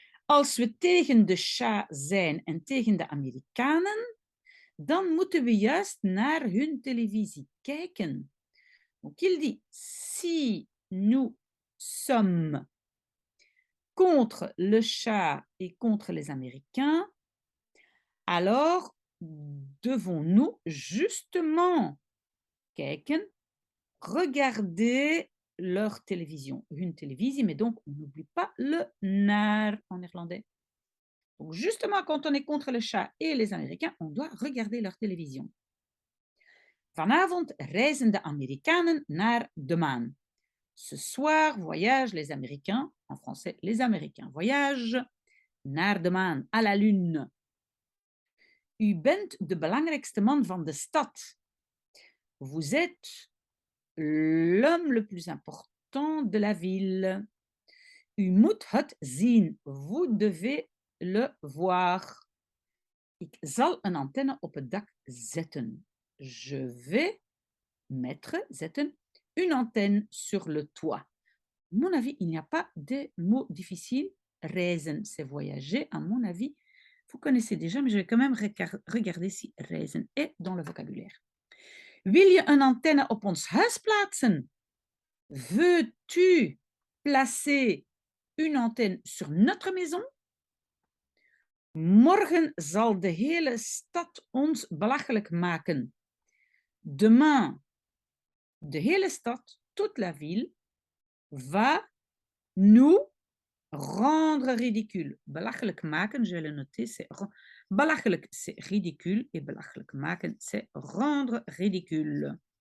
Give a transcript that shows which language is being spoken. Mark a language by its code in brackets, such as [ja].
[nl] Als we tegen de Shah zijn en tegen de Amerikanen, dan moeten we juist naar hun televisie kijken. [fr] Donc il dit, si nous sommes contre le Shah et contre les Américains, alors devons-nous justement kijken, regarder leur télévision, [nl] hun televisie, [fr] mais donc on n'oublie pas le naar en néerlandais. Donc justement, quand on est contre le Shah et les Américains, on doit regarder leur télévision. [nl] Vanavond reizen de Amerikanen naar de maan. [fr] Ce soir voyagent les Américains, en français, les Américains voyagent [nl] naar de maan, [fr] à la lune. [nl] U bent de belangrijkste man van de stad. [fr] Vous êtes l'homme le plus important de la ville. [nl] U moet het zien. [fr] Vous devez le voir. [nl] Ik zal een antenne op het dak zetten. [fr] Je vais mettre, zetten, une antenne sur le toit. À mon avis, il n'y a pas de mots difficiles. Reizen, c'est voyager. À mon avis, vous connaissez déjà, mais je vais quand même regarder si reizen est dans le vocabulaire. [nl] Wil je een antenne op ons huis plaatsen? [fr] Veux-tu placer une antenne sur notre maison? [nl] Morgen zal de hele stad ons belachelijk maken. [fr] Demain, [nl] de hele stad, [fr] toute la ville, va nous rendre ridicule. Belachelijk maken, je vais le noter, c'est belachelijk, c'est ridicule, et [nl] belachelijk maken, [fr] c'est rendre ridicule.